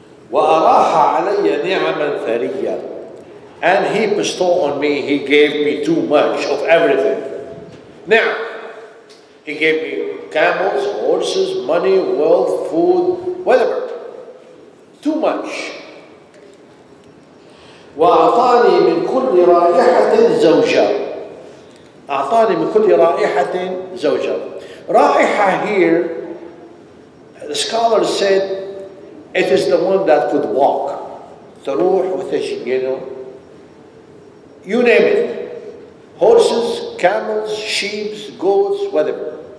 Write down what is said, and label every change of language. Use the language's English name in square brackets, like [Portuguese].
[Arabic] وَأَرَاحَ عَلَيَّ نِعَمًا ثَرِيًّا, [English] and he bestowed on me, he gave me too much of everything. Now, he gave me camels, horses, money, wealth, food, whatever. Too much. [Arabic] وأعطاني من كل رائحة زوجة. أعطاني من كل رائحة زوجة. [English] رائحة here, the scholars said, it is the one that could walk. [Arabic] تروح وتجي, [English] you name it. Horses, camels, sheep, goats, whatever.